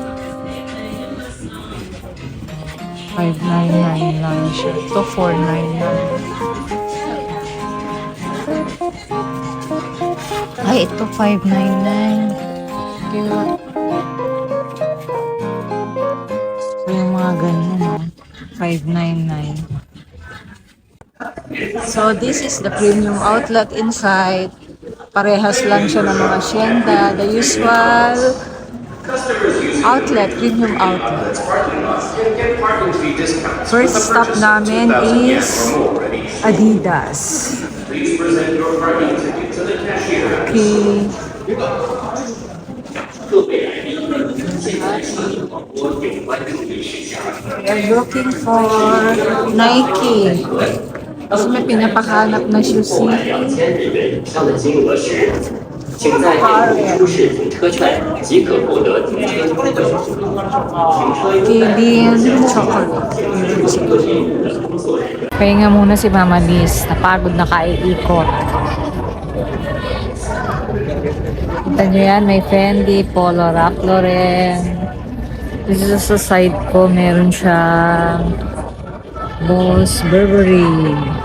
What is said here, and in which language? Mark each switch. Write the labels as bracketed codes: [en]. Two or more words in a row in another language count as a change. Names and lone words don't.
[tl] 599 lang siya. Ito 499. Ay, ito 599. Cute. So, yung mga ganyan, no? 599. [en] So, this is the premium outlet inside. [tl] Parehas lang siya ng mga Hacienda. [en] The usual outlet, premium outlet. First stop [tl] namin is Adidas. Okay. [en] We are looking for Nike. [tl] Kasi may pinapahanap na shoes si [zh] 上的金额时，请在店铺出示停车券即可获得停车优惠。停车优 [tl] Kilin Chocolate. Pahinga muna si Mama Liz. Napagod na kaiikot. Kita nyo yan, may Fendi, Polo, Ralph Lauren. [en] This is [tl] sa side ko, meron siyang Boss Burberry.